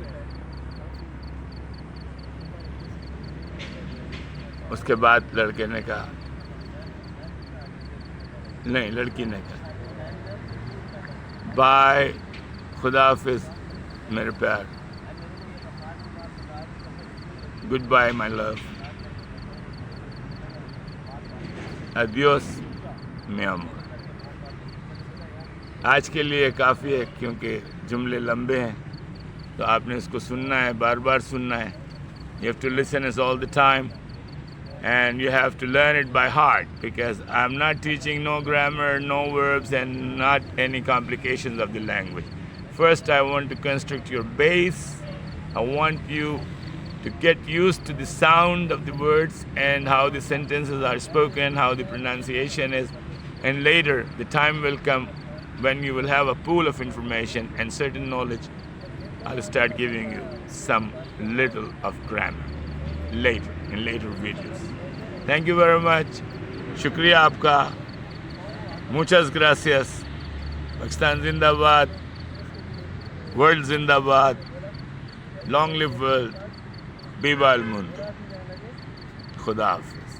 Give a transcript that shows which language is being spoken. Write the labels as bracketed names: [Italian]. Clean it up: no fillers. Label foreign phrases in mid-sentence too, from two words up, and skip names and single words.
[Hindi] उसके बाद लड़के ने कहा नहीं, लड़की ने कहा बाय, खुदा हाफिज मेरे प्यार. [English] Good bye my love. [Spanish] Adiós, mi amor. [Hindi] आज के लिए काफ़ी है क्योंकि जुमले लंबे हैं तो आपने इसको सुनना है, बार बार सुनना है. [English] You have to listen it all the time and you have to learn it by heart because I'm not teaching no grammar, no verbs and not any complications of the language. First, I want to construct your base. I want you to get used to the sound of the words and how the sentences are spoken, how the pronunciation is. And later, the time will come when you will have a pool of information and certain knowledge. I'll start giving you some little of grammar later, in later videos. Thank you very much. [Hindi] शुक्रिया आपका. [Spanish] Muchas gracias. [Hindi] Pakistan Zindabad. [English] World Zindabad. Long live world. [Spanish] Viva el mundo. [Hindi] ख़ुदा हाफ़िज़.